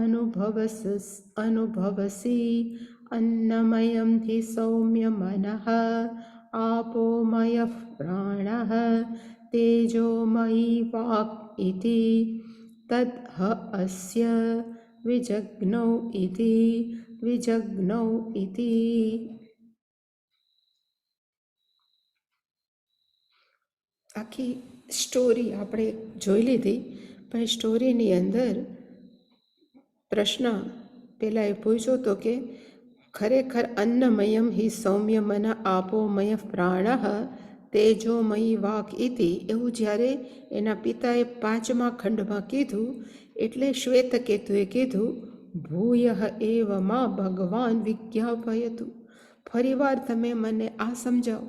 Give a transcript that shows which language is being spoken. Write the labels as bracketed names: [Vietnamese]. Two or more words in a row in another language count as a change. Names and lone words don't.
[Sanskrit] अनुभवसि अन्नमयं हि सौम्य मनः आपोमयः प्राणः तेजोमयी वाक् इति तद् ह अस्य विजज्ञौ [Gujarati] इति આખી સ્ટોરી આપણે જોઈ લીધી, પણ સ્ટોરીની અંદર પ્રશ્ન પહેલાં એ પૂછ્યો હતો કે ખરેખર [Sanskrit] અન્નમયમ હિ સૌમ્ય મન આપોમય પ્રાણ તેજોમયી વાક ઇતિ [Gujarati] એવું જ્યારે એના પિતાએ 5મા ખંડમાં કીધું એટલે શ્વેતકેતુએ કીધું [Sanskrit] ભૂય એવ માં ભગવાન વિજ્ઞાપયતું, [Gujarati] ફરીવાર તમે મને આ સમજાવો.